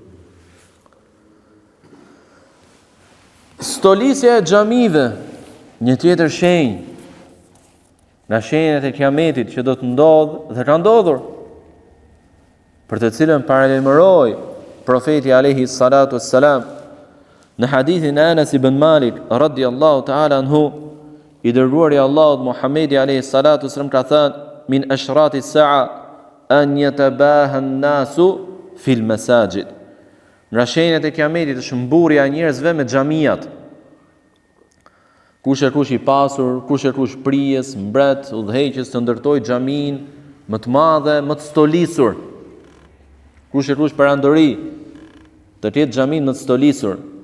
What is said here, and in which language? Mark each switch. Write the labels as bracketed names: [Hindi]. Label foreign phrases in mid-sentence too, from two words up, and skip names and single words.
[Albanian] Stolisja e xhamive, një tjetër shenjë nga shenjat e kiametit që do të ndodhë dhe ka ndodhur, për të cilën paralajmëroi profeti [Arabic] عليه الصلاة والسلام [Albanian] në hadithin e Anas ibn Malik [Arabic] رضي الله تعالى عنه, [Albanian] i dërguari i Allahut Muhamedi [Arabic] عليه الصلاة والسلام [Albanian] ka thënë: [Arabic] من أشراط الساعة أن يتباهى الناس في المساجد. [Albanian] Nga shenjat e kiametit është mburrja e njerëzve me xhamiat. Kush e kush i pasur, kush e kush prijes, mbret, udhëheqës të ndërtoj xhamin më të madhe, më të stolisur. Kush e kush perandori, të jetë xhamin më të stolisur.